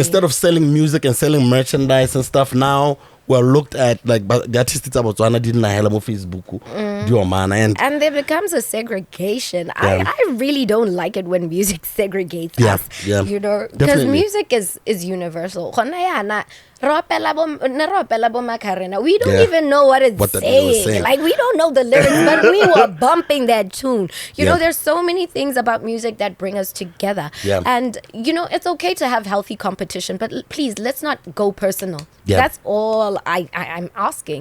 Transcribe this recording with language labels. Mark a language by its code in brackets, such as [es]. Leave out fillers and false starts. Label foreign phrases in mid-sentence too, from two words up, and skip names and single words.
[en] instead of selling music and selling merchandise and stuff, now we're looked at like the artists about Botswana didn't have Facebook, And there becomes a segregation. Yeah. I really don't like it when music segregates Yeah, us. yeah, Because definitely. music is universal. [tn] Gona yana, ne ropela bo Macarena. [en] We don't Yeah. even know what it's What the nigga was saying. saying. Like we don't know the lyrics, but we were bumping that tune. You Yeah. know, there's so many things about music that bring us together. Yeah. And it's okay to have healthy competition, but please let's not go personal. Yeah. That's all I'm asking.